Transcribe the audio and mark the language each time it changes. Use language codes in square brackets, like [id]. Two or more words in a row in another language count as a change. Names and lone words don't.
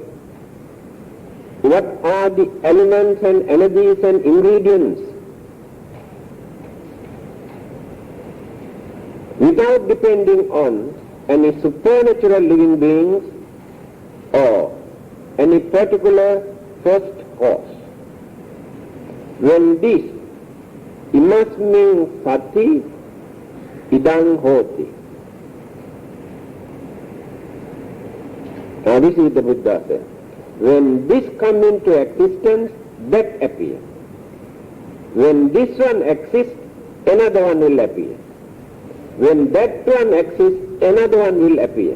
[en] What are the elements and energies and ingredients? Without depending on any supernatural living beings or any particular first cause. When this [pi] imasmin sati idang hoti. [en] Now this is the Buddha said. When this comes into existence, that appears. When this one exists, another one will appear. When that one exists, another one will appear.